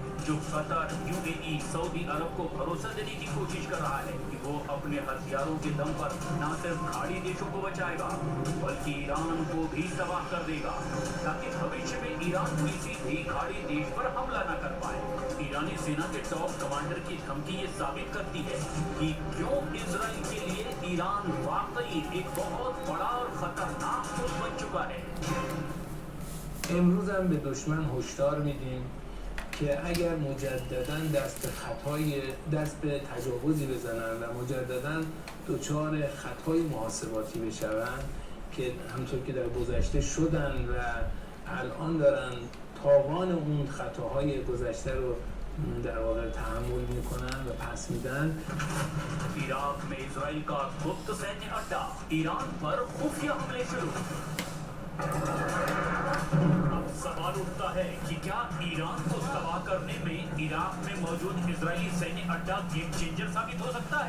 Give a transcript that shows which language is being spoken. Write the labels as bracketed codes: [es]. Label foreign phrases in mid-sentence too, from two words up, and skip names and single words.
[hi] जो कतर, यूएई, सऊदी अरब को भरोसा देने की कोशिश कर रहा है कि वो अपने हथियारों के दम पर न सिर्फ खाड़ी देशों को बचाएगा बल्कि ईरान को भी तबाह कर देगा, ताकि भविष्य में ईरान किसी भी खाड़ी देश पर हमला न कर पाए। ईरानी सेना के [en] top commander [hi] की धमकी ये साबित करती है कि क्यों इजराइल के लिए ईरान वाकई एक बहुत बड़ा और खतरनाक मुल्क बन चुका है। [fa] امروز هم به دشمن هشدار میدیم که اگر مجددا دست به تجاوزی بزنن و مجددا دچار خطای محاسباتی بشوند که همطور که در گذشته شدن و الان دارن تاوان اون خطاهای گذشته رو در واقع تحمل میکنن و پس میدن. [hi] इराक में इजराइल का गुप्त सैन्य अड्डा, ईरान पर खुफिया हमले शुरू। अब सवाल उठता है कि क्या ईरान को तबाह करने में इराक में मौजूद इजरायली सैन्य अड्डा [en] game changer [hi] साबित हो सकता है।